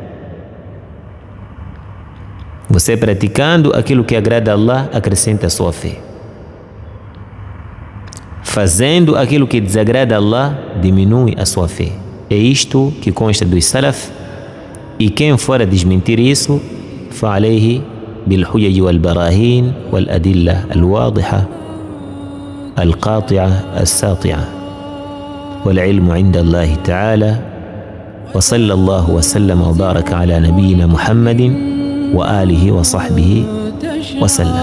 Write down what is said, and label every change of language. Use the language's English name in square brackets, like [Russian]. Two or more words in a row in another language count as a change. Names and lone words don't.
[Portuguese] Você praticando aquilo que agrada a Allah, acrescenta a sua fé. Fazendo aquilo que desagrada a Allah, diminui a sua fé. É isto que consta dos salaf, e quem for a desmentir isso, [Arabic] فعليه بالحجج والبراهين والأدلة الواضحة القاطعة الساطعة والعلم عند الله تعالى. وصلى الله وسلم وبارك على نبينا محمد وآله وصحبه وسلم.